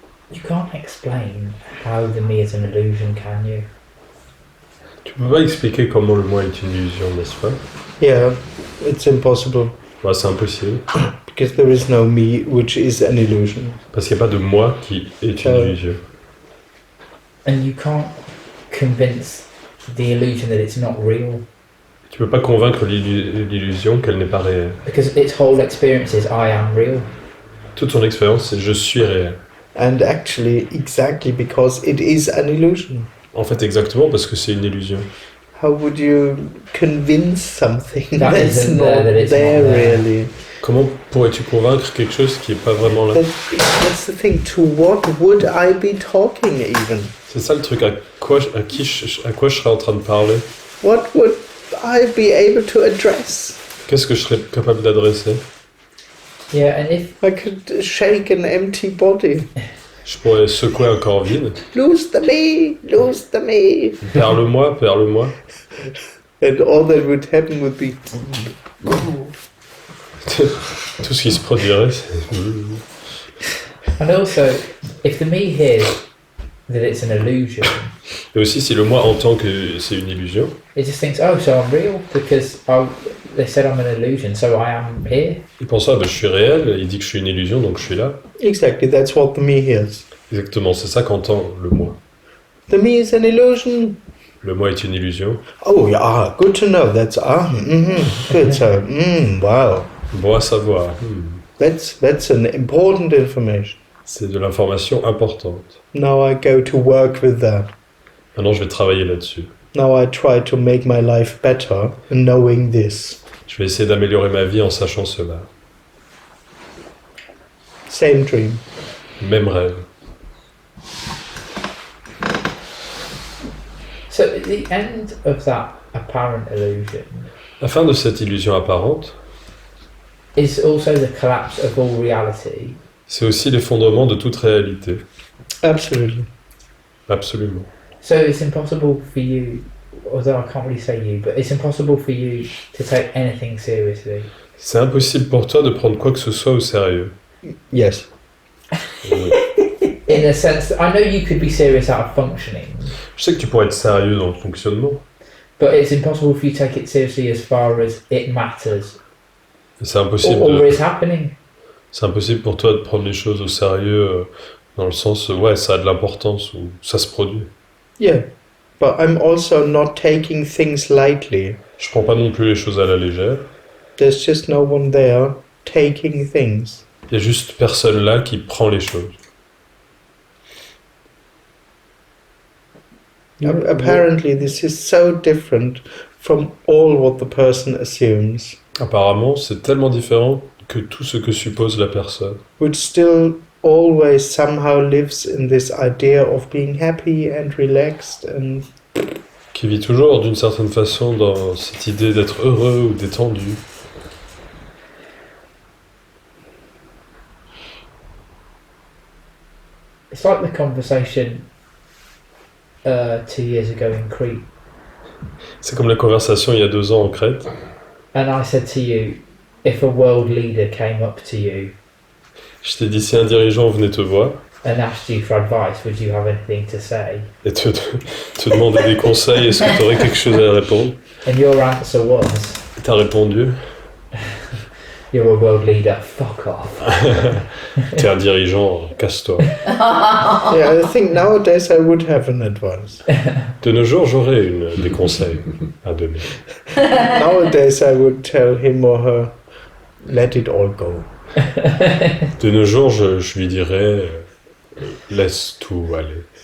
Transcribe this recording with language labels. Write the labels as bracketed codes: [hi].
[en] You can't explain how the me is an illusion, can you? [fr] Tu peux pas expliquer comment le moi est une illusion, n'est-ce pas? [en] Yeah, it's impossible [fr] Ouais, c'est impossible. [en] because there is no me, which is an illusion. [fr] Parce qu'il n'y a pas de moi qui est une illusion. [en] And you can't convince the illusion that it's not real. [fr] Tu peux pas convaincre l'illusion qu'elle n'est pas réelle. [en] Because its whole experience is I am real. [fr] Toute son expérience, c'est je suis réel. [en] And actually, exactly because it is an illusion. [fr] En fait, exactement parce que c'est une illusion. [en] How would you convince something That that's isn't not there, that it's there not there. really? [fr] Comment pourrais-tu convaincre quelque chose qui est pas vraiment là? [en] That's the thing. To what would I be talking even? [fr] C'est ça le truc. À quoi je serais en train de parler? [en] What would I be able to address? [fr] Qu'est-ce que je serais capable d'adresser? [en] Yeah, and if I could shake an empty body. [fr] Je pourrais secouer un corps vide. [en] Lose the me, lose the me. [fr] Perle-moi, perle-moi. [en] And all that would happen would be... [fr] Tout ce qui se produirait, c'est... [en] and also if the me hears that it's an illusion, [fr] Et aussi, si le moi entend que c'est une illusion, [en] it just thinks, oh, so I'm real because they said I'm an illusion, so I am here. [fr] il pense, ah ben je suis réel, il dit que je suis une illusion, donc je suis là. [en] Exactly, that's what the me hears. [fr] Exactement, c'est ça qu'entend le moi. [en] The me is an illusion. [fr] Le moi est une illusion. [en] Oh, yeah, good to know. That's good. So, wow, [fr] Bon à savoir. [en] that's an important information. [fr] C'est de l'information importante. [en] Now I go to work with that. [fr] Maintenant, je vais travailler là-dessus. [en] Now I try to make my life better, knowing this. [fr] Je vais essayer d'améliorer ma vie en sachant cela. [en] Same dream. [fr] Même rêve. [en] So at the end of that apparent illusion [fr] La fin de cette illusion apparente, [en] is also the collapse of all reality. [fr] c'est aussi l'effondrement de toute réalité. [en] Absolutely. [fr] Absolument. [en] So it's impossible for you, although I can't really say you, but it's impossible for you to take anything seriously. [fr] C'est impossible pour toi de prendre quoi que ce soit au sérieux. [en] Yes. [fr] Oui. [en] In a sense that I know you could be serious out of functioning, [fr] Je sais que tu pourrais être sérieux dans le fonctionnement, [en] but it's impossible for you to take it seriously as far as it matters [fr] mais c'est impossible, [en] or is happening. [fr] c'est impossible pour toi de prendre les choses au sérieux dans le sens, ouais, ça a de l'importance ou ça se produit. [en] Yeah. But I'm also not taking things lightly. [fr] Je prends pas non plus les choses à la légère. [en] There's just no one there taking things. [fr] Il y a juste personne là qui prend les choses. [en] Apparently, this is so different from all what the person assumes, [fr] Apparemment, c'est tellement différent que tout ce que suppose la personne, [en] which still always somehow lives in this idea of being happy and relaxed and [fr] qui vit toujours d'une certaine façon dans cette idée d'être heureux ou détendu. [en] It's like the conversation 2 years ago in Crete, [fr] C'est comme la conversation il y a 2 ans en Crète. [en] and I said to you, if a world leader came up to you [fr] Je t'ai dit, si un dirigeant venait te voir [en] and asked you for advice, would you have anything to say? [fr] et te demandait des conseils, est-ce que tu aurais quelque chose à répondre? [en] And your answer was, [fr] Et t'as répondu, [en] you're a world leader, fuck off. [fr] t'es un dirigeant, casse-toi. [en] yeah, I think nowadays I would have an advice. [fr] De nos jours, j'aurais des conseils à donner. [en] Nowadays I would tell him or her, let it all go. [fr] De nos jours, je lui dirais, laisse tout aller.